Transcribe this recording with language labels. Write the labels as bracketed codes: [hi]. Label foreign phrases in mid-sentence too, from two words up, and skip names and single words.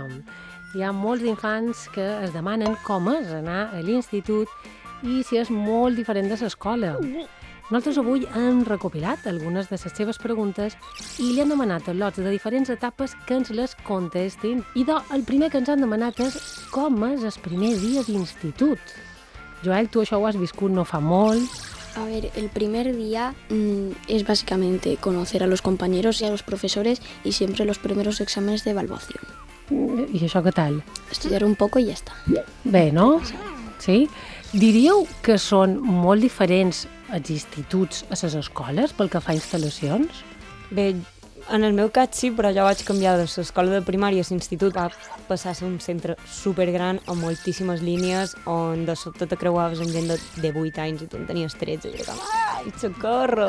[ca] Hi ha molts infants que es demanen com és anar a l'institut i si és molt diferent de l'escola. Nosaltres avui hem recopilat algunes de les seves preguntes i li han demanat a lots de diferents etapes que ens les contestin. I el primer que ens han demanat és com és el primer dia d'institut. Joel, tu això ho has viscut no fa molt. [es] A ver, el primer día es básicamente conocer a los compañeros y a los profesores y siempre los primeros exámenes de evaluación. [ca] I això què tal? [es] Estudiar un poco y ya está. [ca] Bé, no? Sí? Diríeu que són molt diferents els instituts a les escoles pel que fa a instal·lacions? Bé, en el meu cas sí, però jo vaig canviar de l'escola de primària a l'institut. Va passar a ser un centre supergran amb moltíssimes línies on de sobte te creuaves amb gent de 8 anys i tu en tenies 13 i era com, ai, socorro!